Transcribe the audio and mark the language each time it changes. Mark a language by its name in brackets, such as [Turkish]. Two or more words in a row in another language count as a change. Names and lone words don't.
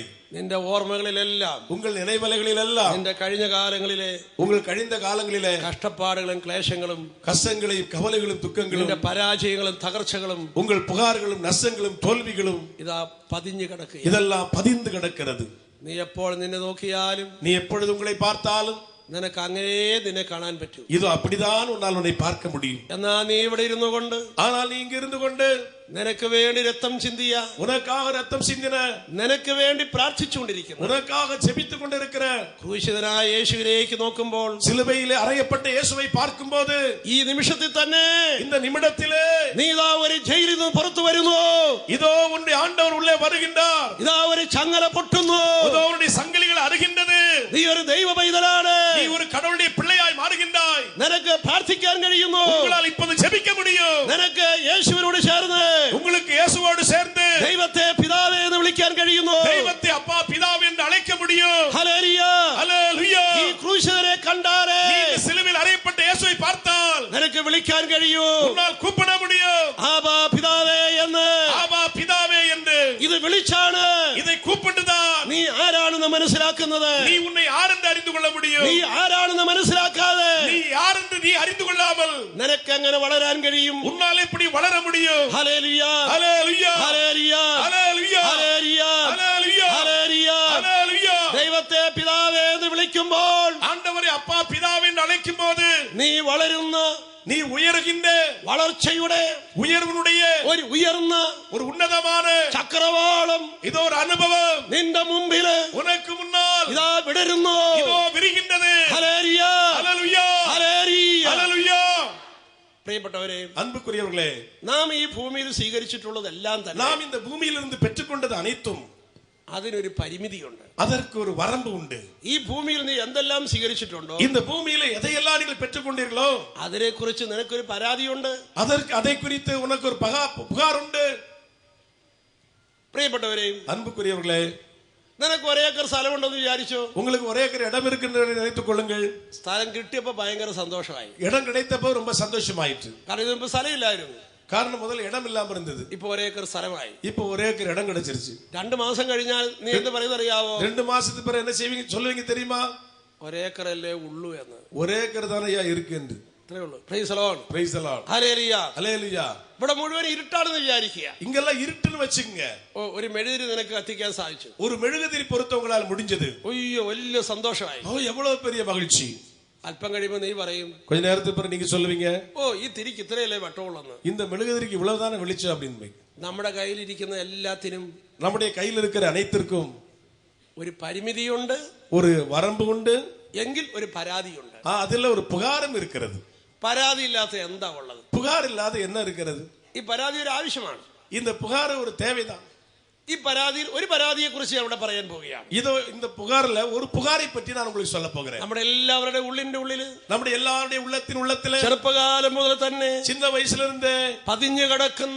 [Malayalam] നിന്റെ ഓർമ്മകളിലെല്ലാം, [Tamil] உங்கள் நினைவலைகளிலெல்லாம், [Malayalam] നിന്റെ കഴിഞ്ഞ കാലങ്ങളിലെ [Tamil] உங்கள் கழிந்த காலங்களிலே [Malayalam] കഷ്ടപ്പാടുകളും ക്ലേശങ്ങളും, [Tamil] கஷ்டங்களையும் கவலைகளும் துக்கங்களும், [Malayalam] നിന്റെ പരാജയങ്ങളും തകർച്ചകളും, [Tamil] உங்கள் புகார்களும் நஷ்டங்களும் தோல்விகளும் [Malayalam] ഇതാ പതിഞ്ഞു കിടക്കുക. [Tamil] இதெல்லாம் பதிந்து கிடக்கிறது. [Malayalam] നീ എപ്പോൾ നിന്നെ നോക്കിയാലും, [Tamil] நீ எப்பொழுது உங்களை பார்த்தாலும் [Malayalam] നിനക്ക് അങ്ങനെ നിന്നെ കാണാൻ പറ്റൂ. [Tamil] இதோ அப்படிதான் உன்னால் உன்னை பார்க்க முடியும். [Malayalam] എന്നാ നീ ഇവിടെ ഇരുന്നു കൊണ്ട്, [Tamil] ஆனால் நீ இங்க இருந்து கொண்டு [Malayalam] നിനക്ക് വേണ്ടി രക്തം ചിന്തിയ, [Tamil] உனக்காக ரத்தம் சிந்தின, [Malayalam] നിനക്ക് വേണ്ടി പ്രാർത്ഥിച്ചുകൊണ്ടിരിക്കുന്നു [Tamil] உனக்காக ஜெபித்துக் கொண்டிருக்கிற [Malayalam] ക്രൂശിതനായ യേശുവിലേക്ക് നോക്കുമ്പോൾ, [Tamil] சிலுவையிலே அறையப்பட்ட இயேசுவை பார்க்கும்போது, [Malayalam] ഈ നിമിഷത്തിൽ തന്നെ [Tamil] இந்த நிமிடத்திலே [Malayalam] നീ ഇതാ ഒരു ജയിലിൽ നിന്ന് പുറത്തു വരുന്നു. [Tamil] இதோ உன்னுடைய ஆண்டவர் உள்ளே வருகின்றார். [Malayalam] ഇതാ ഒരു ചങ്ങല പൊട്ടുന്നു. [Tamil] இதோ உன்னுடைய சங்கிலிகள் அறுகின்றது. [Malayalam] നീ ഒരു ദൈവ പൈതലാണ്. [Tamil] நீ ஒரு கடவுளுடைய பிள்ளையாய் மாறுகின்றாய். [Malayalam] നിനക്ക് പ്രാർത്ഥിക്കാൻ കഴിയുന്നു. [Tamil] உங்களால் இப்போது ஜெபிக்க முடியும். [Malayalam] നിനക്ക് യേശുവിനോട് ചേർന്ന്, [Tamil] உங்களுக்கு இயேசுவோடு சேர்ந்து [Malayalam] ദൈവത്തെ പിതാവേ എന്ന് വിളിക്കാൻ കഴിയുന്നു. [Tamil] தெய்வத்தை அப்பா பிதாவே என்று அழைக்க முடியும். [Malayalam] ഹല്ലേലൂയ. [Tamil] ஹல்லேலூயா. [Malayalam] ഈ ക്രൂശിതനെ കണ്ടാലേ, [Tamil] நீ இந்த சிலுவையில் அறையப்பட்ட இயேசுவை பார்த்தால் [Malayalam] നിനക്ക് വിളിക്കാൻ കഴിയൂ. [Tamil] உன்னால் கூப்பிட முடியும். [Malayalam] ആബാ പിതാവേ എന്ന്. [Tamil] ஆபா பிதாவே என்று. [Malayalam] ഇത് വിളിച്ചാണ് [Tamil] இதை கூப்பிட்டுதான் [Malayalam] നീ ആരാണെന്ന് മനസ്സിലാക്കുന്നത്. [Tamil] நீ உன்னை யார் என்று அறிந்து கொள்ள முடியும். [Malayalam] നീ ആരാണെന്ന് മനസ്സിലാക്കാതെ [Tamil] நீ யார் என்று நீ அறிந்து கொள்ளாமல் [Malayalam] നിനക്ക് എങ്ങനെ വളരാൻ കഴിയും? [Tamil] உன்னால் எப்படி வளர முடியும்? [Malayalam] ഹല്ലേലൂയ. [Tamil] ஹல்லேலூயா. [Malayalam] ഹല്ലേലൂയ. [Tamil] ஹல்லேலூயா. [Malayalam] ഹല്ലേലൂയ. [Tamil] ஹல்லேலூயா. [Malayalam] ഹല്ലേലൂയ. [Tamil] ஹல்லேலூயா. [Malayalam] ദൈവത്തെ പിതാവേ എന്ന് വിളിക്കുമ്പോൾ [Tamil] ஆண்டவரை அப்பா பிதாவே என்று அழைக்கும் போது [Malayalam] നീ വളരുന്ന, [Tamil] நீ உயர்கின்ற [Malayalam] വളർച്ചയുടെ [Tamil] உயர்வனுடைய [Malayalam] ഒരു ഉയർന്ന [Tamil] ஒரு உன்னதமான [Malayalam] ചക്രവാളം [Tamil] இதோ ஒரு அனுபவம் [Malayalam] നിന്റെ മുമ്പില് [Tamil] உனக்கு முன்னால் [Malayalam] ഇതാ വിടരുന്നു. [Tamil] இதோ விரிகின்றது. [Malayalam] ഹല്ലേലൂയ. [Tamil] ஹல்லேலூயா. [Malayalam] ഹല്ലേലൂയ. [Tamil] ஹல்லேலூயா. [Malayalam] പ്രിയപ്പെട്ടവരെ, [Tamil] அன்புக்குரியவர்களே, [Malayalam] നാം ഈ ഭൂമിയിൽ സ്വീകരിച്ചിട്ടുള്ളതെല്ലാം തന്നെ [Tamil] நாம் இந்த பூமியிலிருந்து பெற்றுக்கொண்டது அனைத்தும் [Malayalam] അതിനൊരു പരിമിതിയുണ്ട്. [Tamil] அதற்கு ஒரு வரம்பு உண்டு. [Malayalam] ഈ ഭൂമിയിൽ നീ എന്തെല്ലാം സ്വീകരിച്ചിട്ടുണ്ടോ, [Tamil] இந்த பூமியில எதையெல்லாம் நீங்கள் பெற்றுக்கொண்டீர்களோ [Malayalam] അതിനെ കുറിച്ച് നിനക്കൊരു പരാതിയുണ്ട്. [Tamil] அதை குறித்து உனக்கு ஒரு புகார் உண்டு. [Malayalam] പ്രിയപ്പെട്ടവരെ, [Tamil] அன்புக்குரியவர்களே, [Malayalam] നിനക്ക് ഒരേക്കർ സ്ഥലമുണ്ടെന്ന് വിചാരിച്ചോ? [Tamil] உங்களுக்கு ஒரே இடம் இருக்கின்ற நினைத்துக் கொள்ளுங்கள். [Malayalam] സ്ഥലം കിട്ടിയപ്പോ ഭയങ്കര സന്തോഷമായി. [Tamil] இடம் கிடைத்தப்போ ரொம்ப சந்தோஷமாயிற்று. [Malayalam] കാരണം ഇതിപ്പോ സ്ഥലമില്ലായിരുന്നു. [Tamil] காரணம் முதல்ல இடம் இல்லாம இருந்தது. [Malayalam] ഇപ്പൊ ഒരേക്കർ സ്ഥലമായി. [Tamil] இப்போ ஒரே ஏக்கர் இடம் கிடைச்சிருச்சு. [Malayalam] 2 മാസം കഴിഞ്ഞാൽ നീ എന്ത് പറയുന്നത് അറിയാവോ? [Tamil] 2 மாசத்துக்கு பிறகு என்ன செய்வீங்க சொல்லுவீங்க தெரியுமா? [Malayalam] ഒരേക്കറല്ലേ ഉള്ളൂ എന്ന്. [Tamil] ஒரே ஏக்கர் தானே இருக்கு என்று. [Malayalam] അത്രേ ഉള്ളൂ. [English] Praise the Lord. Praise the Lord. [Malayalam] ഹല്ലേലൂയ. [Tamil] ஹல்லேலூயா. [Malayalam] ഇവിടെ മുഴുവൻ ഇരുട്ടാണെന്ന് വിചാരിക്കുക. [Tamil] இங்கெல்லாம் இருட்டுன்னு வச்சுங்க. [Malayalam] ഒരു മെഴുതിരി നിനക്ക് കത്തിക്കാൻ സാധിച്ചു. [Tamil] ஒரு மெழுகுதிரி பொருத்தவங்களால் முடிஞ்சது. [Malayalam] അയ്യോ, വലിയ സന്തോഷമായി. [Tamil] ஓ, எவ்வளவு பெரிய மகிழ்ச்சி. [Malayalam] അല്പം കഴിയുമ്പോൾ നീ പറയും, [Tamil] கொஞ்ச நேரத்துக்கு பிறகு நீங்க சொல்லுவீங்க, [Malayalam] ഓ ഈ തിരിക്ക് ഇത്രയല്ലേ വട്ടമുള്ളെന്ന്. [Tamil] இந்த மெழுகுதிரிக்கு இவ்வளவுதானே வெளிச்சம் அப்படின்னு. [Malayalam] നമ്മുടെ കയ്യിലിരിക്കുന്ന എല്ലാത്തിനും [Tamil] நம்முடைய கையில் இருக்கிற அனைத்திற்கும் [Malayalam] ഒരു പരിമിതിയുണ്ട്, [Tamil] ஒரு வரம்பு உண்டு, [Malayalam] എങ്കിൽ ഒരു പരാതിയുണ്ട്. [Tamil] அதுல ஒரு புகாரும் இருக்கிறது. [Malayalam] പരാതി ഇല്ലാത്ത എന്താ ഉള്ളത്? [Tamil] புகார் இல்லாத என்ன இருக்கிறது? [Malayalam] ഈ പരാതി ഒരു ആവശ്യമാണ്. [Tamil] இந்த புகார் ஒரு தேவைதான். [Malayalam] ഈ പരാതിയിൽ ഒരു പരാതിയെ കുറിച്ച് ഞാൻ ഇവിടെ പറയാൻ പോവുകയാണ്. [Tamil] இதோ இந்த புகார்ல ஒரு புகாரை பற்றி நான் உங்களுக்கு சொல்ல போகிறேன். [Malayalam] നമ്മുടെ എല്ലാവരുടെ ഉള്ളിന്റെ ഉള്ളില്, [Tamil] நம்முடைய எல்லாருடைய உள்ளத்திலே [Malayalam] ചെറുപ്പകാലം മുതൽ തന്നെ [Tamil] சின்ன வயசுல இருந்து [Malayalam] പതിഞ്ഞു കിടക്കുന്ന